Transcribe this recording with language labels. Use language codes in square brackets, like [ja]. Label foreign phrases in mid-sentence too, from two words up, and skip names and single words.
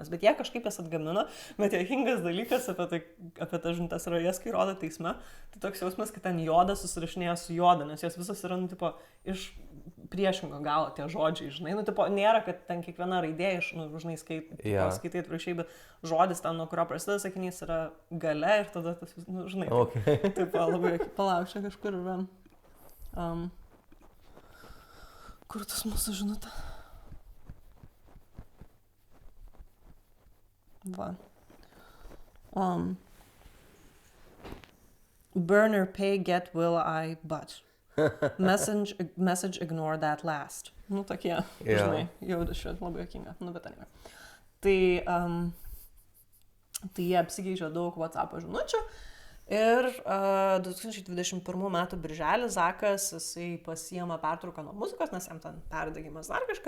[lt] Bet jie kažkaip jas atgamina, bet juokingas dalykas apie tas žinutes yra jas, kai rodo teisme, tai toks jausmas, kad ten jodas susirašinėja su joda, nes jos visos yra, iš priešingo galo tie žodžiai, žinai, nėra, kad ten kiekviena raidė iš, žinai, skaitai atvirkščiai, bet žodis ten, nuo kurio prasideda sakinys, yra gale ir tada tas, žinai, labai palaukščia kažkur yra. Kur tas mūsų žinutė? Va. [en] Burner pay get will I but. Message ignore that last. [lt] Tokie, žinai, jau šiuo labai jokinga. Bet anyway. Tai jie apsikeičia daug WhatsApp žinučių. Ir 2021 metų birželį Zakas, jisai pasiima pertrauką nuo muzikos, nes jam ten perdegimas dar kažkas.